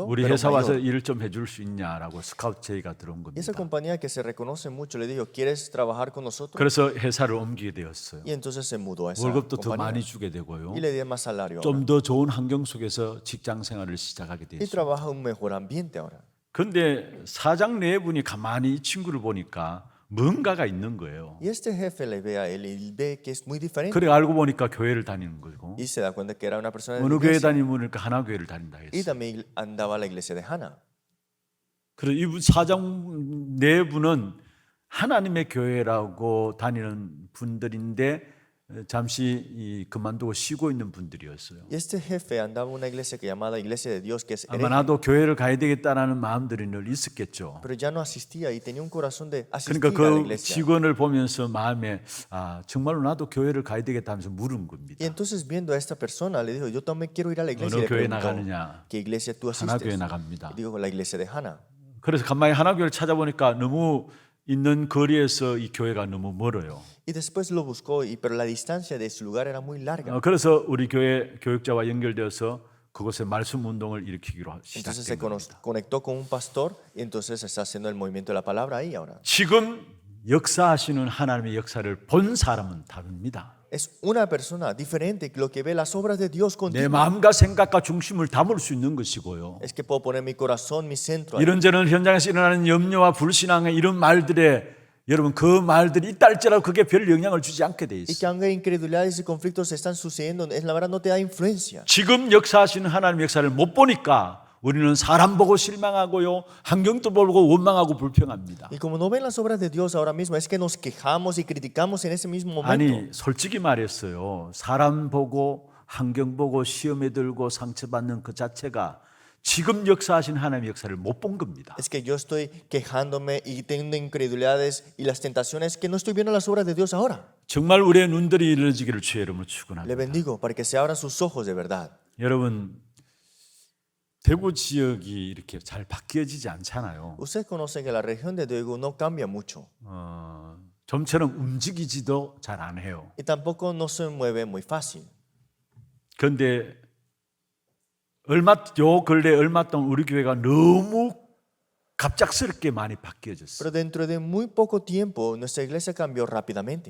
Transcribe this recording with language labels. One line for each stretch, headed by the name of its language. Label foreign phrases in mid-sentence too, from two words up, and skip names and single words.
Korean: 우리
Spanish: pero
Korean: 회사 와서
Spanish: mayor.
Korean: 일을 좀 해줄 수 있냐라고 스카우트 제의가 들어온
Spanish: Y esa
Korean: 겁니다.
Spanish: compañía que se reconoce mucho le dijo, ¿quieres trabajar con nosotros?
Korean: 그래서 회사를 옮기게 되었어요.
Spanish: Y entonces se mudó a esa
Korean: 월급도 더 많이
Spanish: compañía
Korean: 주게 되고요.
Spanish: y le dieron más salario ahora.
Korean: 좀 더 좋은 환경 속에서 직장 생활을 시작하게
Spanish: Y
Korean: 되었어요.
Spanish: trabaja en un mejor ambiente ahora.
Korean: 그런데 사장 네 분이 가만히 이 친구를 보니까 뭔가가 있는 거예요.
Spanish: Y este jefe le ve a él y ve que es muy diferente.
Korean: 그래 알고 보니까 교회를 다니는 거고
Spanish: Y se da cuenta que era una persona de la
Korean: 어느 교회
Spanish: iglesia.
Korean: 다니니까 하나 교회를 다닌다
Spanish: Y
Korean: 했어요.
Spanish: también andaba a la iglesia de Hannah.
Korean: 그래서 이 사장 네 분은 하나님의 교회라고 다니는 분들인데 잠시 그만두고 쉬고 있는 분들이었어요.
Spanish: Y este jefe andaba en una iglesia que llamada Iglesia de Dios, que es
Korean: 아마
Spanish: hereje,
Korean: 나도 교회를 가야 되겠다라는 마음들이 늘 있었겠죠.
Spanish: pero ya no asistía y tenía un corazón de asistir
Korean: 그러니까
Spanish: a la
Korean: 그
Spanish: iglesia.
Korean: 직원을 보면서 마음에 정말로 나도 교회를 가야 되겠다 하면서 물은 겁니다.
Spanish: Y entonces viendo a esta persona le dijo, yo también quiero ir a la iglesia.
Korean: 어느
Spanish: Y le
Korean: 교회
Spanish: preguntó,
Korean: 나가느냐?
Spanish: ¿qué iglesia tú
Korean: 하나 교회
Spanish: asistes?
Korean: 나갑니다.
Spanish: Y dijo, la iglesia de Hannah.
Korean: 그래서 간만에 하나 교회를 찾아보니까 너무 있는 거리에서 이 교회가 너무 멀어요.
Spanish: Y después lo buscó, pero la distancia de su lugar era muy larga.
Korean: 그래서 우리 교회 교육자와 연결되어서 그곳에 말씀 운동을 일으키기로
Spanish: Entonces
Korean: 시작된
Spanish: se
Korean: 겁니다.
Spanish: conectó con un pastor y entonces está haciendo el movimiento de la palabra ahí ahora.
Korean: 지금 역사하시는 하나님의 역사를 본 사람은 다릅니다.
Spanish: Es una persona diferente, lo que ve las obras de Dios
Korean: 내
Spanish: contigo.
Korean: 마음과 생각과 중심을 담을 수 있는 것이고요.
Spanish: Es que puedo poner mi corazón, mi centro ahí.
Korean: 이런저런 현장에서 일어나는 염려와 불신앙의 이런 말들에 여러분 그 말들이 있다 할지라도 그게 별 영향을 주지 않게 돼
Spanish: Y
Korean: 있어요.
Spanish: que aunque incredulidades y conflictos están sucediendo, es la verdad no te da influencia.
Korean: 지금 역사하시는 하나님의 역사를 못 보니까 우리는 사람 보고 실망하고요, 환경도 보고 원망하고 불평합니다.
Spanish: Y como no ven las obras de Dios ahora mismo, es que nos quejamos y criticamos en ese mismo momento.
Korean: 아니 솔직히 말했어요. 사람 보고 환경 보고 시험에 들고 상처받는 그 자체가 지금 역사하신 하나님의 역사를 못 본 겁니다.
Spanish: Es que yo estoy quejándome y teniendo incredulidades y las tentaciones que no estoy viendo las obras de Dios ahora.
Korean: 정말 우리의 눈들이 열려지기를 주의 이름으로
Spanish: Le
Korean: 축원합니다.
Spanish: bendigo para que se abran sus ojos de verdad.
Korean: 여러분, 대구 지역이 이렇게 잘 바뀌어지지 않잖아요.
Spanish: Ustedes conocen que la región de Daegu no cambia mucho
Korean: 좀처럼 움직이지도 잘 안 해요.
Spanish: y tampoco no se mueve muy fácil.
Korean: 그런데 근래 얼마 동안 우리 교회가 너무 갑작스럽게 많이 바뀌어졌어요.
Spanish: Pero dentro de muy poco tiempo nuestra iglesia cambió rápidamente.